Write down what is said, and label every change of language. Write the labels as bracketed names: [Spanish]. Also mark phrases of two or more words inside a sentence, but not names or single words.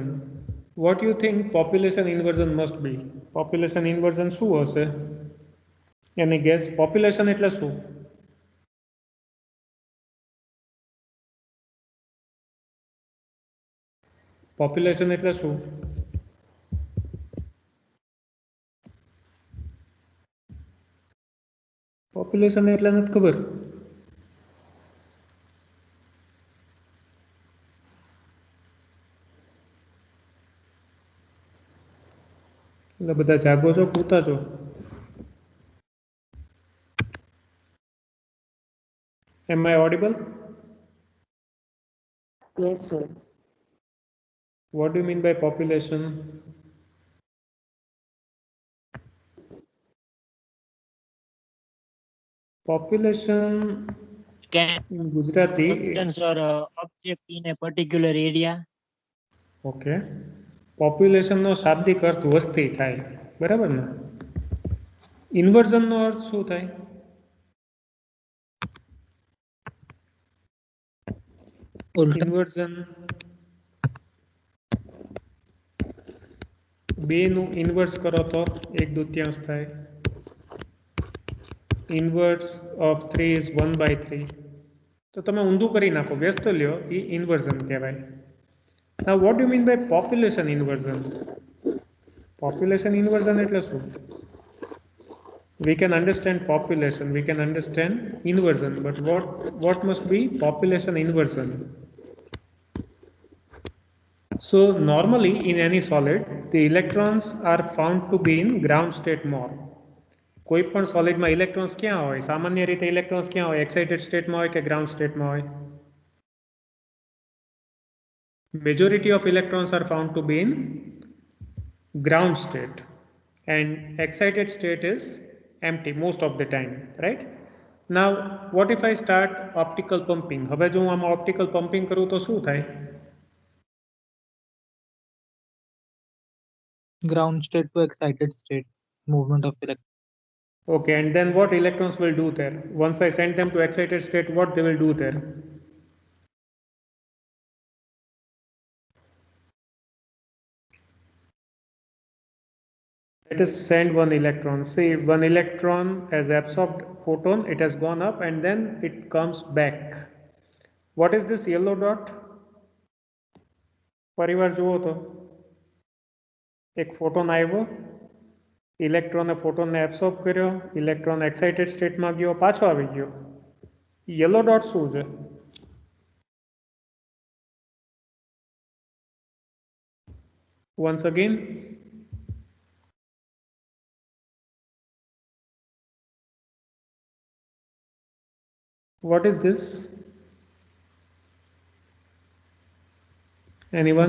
[English] What do you think population inversion must be? Population inversion [Gujarati] શું હશે? [English] Any guess? [Gujarati] Population એટલે શું? Population એટલે શું? Population એટલે નથી ખબર. એટલે બધા જાગો છો, પૂતા છો? [English] Am I audible? Yes, sir. What do you mean by population? Population in Gujarati. Substance or object in a particular area. [Gujarati] Okay. Population નો શાબ્દિક અર્થ વસ્તી થાય, બરાબર ને? ઇન્વર્ઝન નો અર્થ શું થાય? ઇન્વર્ઝન બે નું ઇન્વર્સ કરો તો 1/2 થાય. [English] inverse of 3 is 1/3. [Gujarati] તો તમે ઊંધું કરી નાખો, વ્યસ્ત લ્યો, એ ઇન્વર્ઝન કહેવાય. [English] Now what do you mean by population inversion? Population inversion [Gujarati] એટલે શું? [English] We can understand population, we can understand inversion, but what must be population inversion? So normally in any solid, the electrons are found to be in ground state more. [Gujarati] કોઈ પણ સોલિડમાં ઇલેક્ટ્રોન્સ ક્યાં હોય? સામાન્ય રીતે ઇલેક્ટ્રોન્સ ક્યાં હોય? એક્સાઇટેડ સ્ટેટમાં હોય કે ગ્રાઉન્ડ સ્ટેટમાં હોય? [English] Majority of electrons are found to be in ground state, and excited state is empty most of the time, right? Now what if I start optical pumping? [Gujarati] હવે જો હું આમાં [English] optical pumping [Gujarati] કરું તો શું થાય? [English] Ground state to excited state, movement of electrons. Okay, and then what electrons will do there? Once I send them to excited state, what they will do there? Let us send one electron. See, one electron has absorbed photon, it has gone up and then it comes back. What is this yellow dot? [Gujarati] પરિવાર જુઓ તો એક ફોટોન આવ્યો, ઇલેક્ટ્રોને ફોટોનને એબ્સોર્બ કર્યો, ઇલેક્ટ્રોન એક્સાઇટેડ સ્ટેટમાં ગયો, પાછો આવી ગયો. [English] yellow dot [Gujarati] શું છે? [English] Once again, what is this? Anyone?